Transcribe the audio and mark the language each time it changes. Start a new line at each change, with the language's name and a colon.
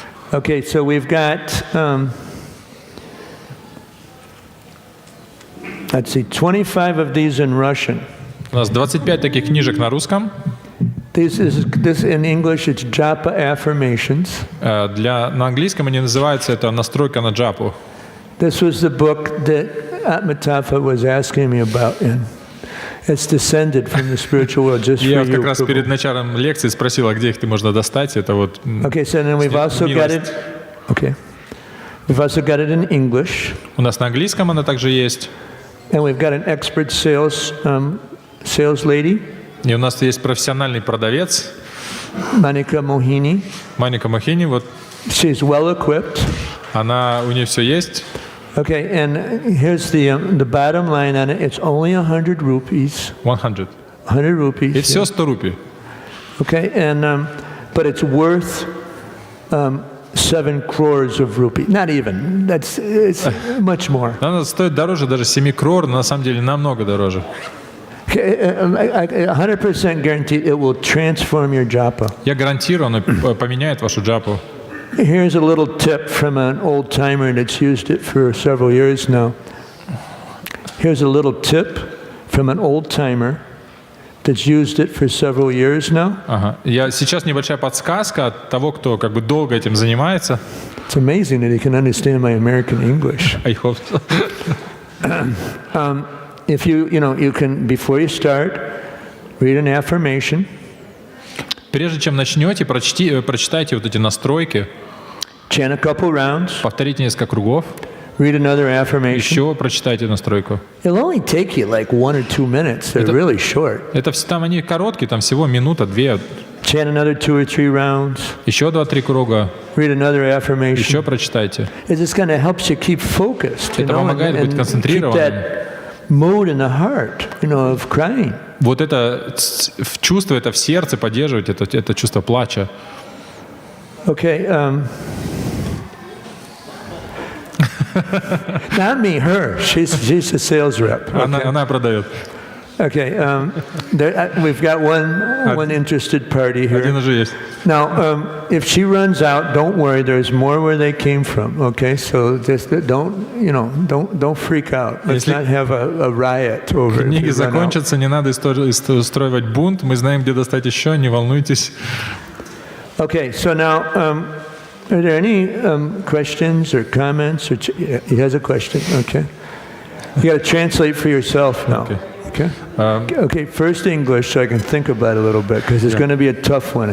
English: Okay, so we've got, let's see, 25 of these in Russian.
Russian: У нас 25 таких книжек на русском.
English: This in English, it's japa affirmations.
Russian: На английском они называются это настройка на джапу.
English: This was the book that Atmatafa was asking me about, and it's descended from the spiritual world just for you.
Russian: Я как раз перед началом лекции спросил, где их можно достать. Это вот.
English: Okay, so then we've also got it. Okay, we've also got it in English.
Russian: У нас на английском она также есть.
English: And we've got an expert sales lady.
Russian: И у нас есть профессиональный продавец.
English: Manika Mohini.
Russian: Маника Мохини, вот.
English: She's well equipped.
Russian: У нее все есть.
English: Okay, and here's the bottom line on it. It's only 100 rupees. 100. 100 rupees.
Russian: И все 100 рупий.
English: Okay, and but it's worth 7 crores of rupees. Not even. It's much more.
Russian: Она стоит дороже даже 7 крор, но на самом деле намного дороже.
English: 100% guaranteed it will transform your japa.
Russian: Я гарантирую, она поменяет вашу джапу.
English: Here's a little tip from an old timer that's used it for several years now. Here's a little tip from an old timer that's used it for several years now.
Russian: Ага. Сейчас небольшая подсказка от того, кто как бы долго этим занимается.
English: It's amazing that he can understand my American English. I hope so. If you can, before you start, read an affirmation.
Russian: Прежде чем начнете, прочитайте вот эти настройки.
English: Chant a couple rounds.
Russian: Повторите несколько кругов.
English: Read another affirmation.
Russian: Еще прочитайте настройку.
English: It'll only take you like 1 or 2 minutes. They're really short.
Russian: Это там они короткие, там всего минута, 2.
English: Chant another 2 or 3 rounds.
Russian: Еще 2-3 круга.
English: Read another affirmation.
Russian: Еще прочитайте.
English: It just kind of helps you keep focused.
Russian: Это помогает быть концентрированным.
English: mood in the heart, of crying.
Russian: Вот это чувство, это в сердце поддерживать, это чувство плача.
English: Okay. Not me, her. She's a sales rep. Okay.
Russian: Она продает.
English: Okay. We've got one interested party here.
Russian: Один уже есть.
English: Now, if she runs out, don't worry. There's more where they came from. Okay, so just don't freak out. Let's not have a riot over it.
Russian: Книги закончатся, не надо устраивать бунт. Мы знаем, где достать еще. Не волнуйтесь.
English: Okay, so now, are there any questions or comments? He has a question. Okay, you got to translate for yourself now. Okay. Okay, first English so I can think about it a little bit because it's going to be a tough one.